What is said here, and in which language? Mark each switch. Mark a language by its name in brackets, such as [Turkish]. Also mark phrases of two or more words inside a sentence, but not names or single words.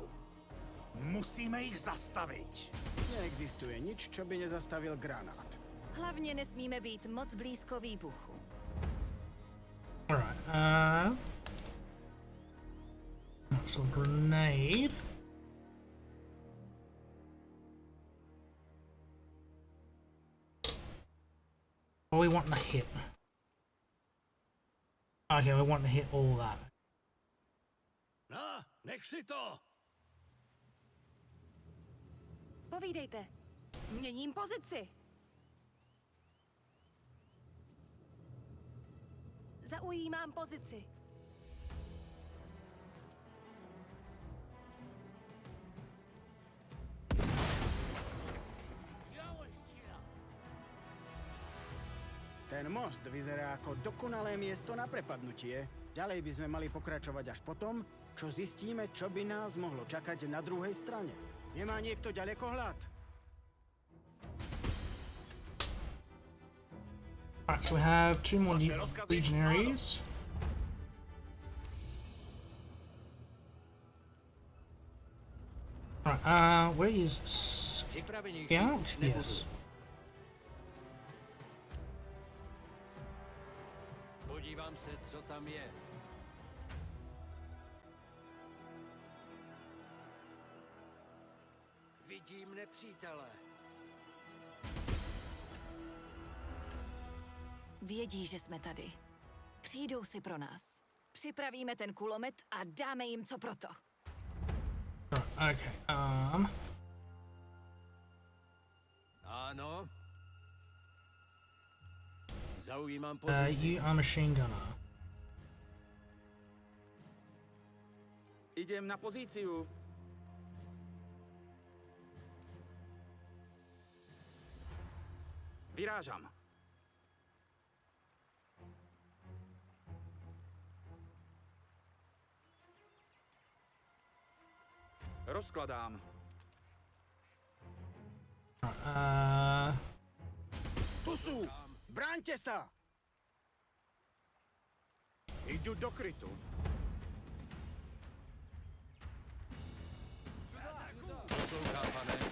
[Slovak] Musíme ich zastaviť. Neexistuje nič, čo by nezastavil granát. [Czech] Hlavně nesmíme být moc blízko výbuchu. [English] Alright. So grenade. What we want to hit? Okay, we want to hit all that. [Slovak] No, nech si to. [Czech] Povídejte. Měním pozici. Zaujímám pozici. [Slovak] Ten most vyzerá ako dokonalé miesto na prepadnutie. Ďalej by sme mali pokračovať až potom, čo zistíme, čo by nás mohlo čakať na druhej strane. Nemá niekto ďalekohľad? [English] Alright, so we have 2 more legionaries. Alright, where is [Czech] Připravenější [English] Scout? [Czech] už nebudu. [English] Yes. [Czech] Podívám se, co tam je. Vidím nepřítele. Vědí, že jsme tady. Přijdou si pro nás. Připravíme ten kulomet a dáme jim co proto. [English] Right, okay, [Czech] Ano. Zaujímám pozici. [English] you are machine gunner. [Slovak] Idem na pozíciu. Vyrážam. Rozkladám. Tu sú! Bráňte sa! [Czech] Jdu do krytu. Poslouchám, pane.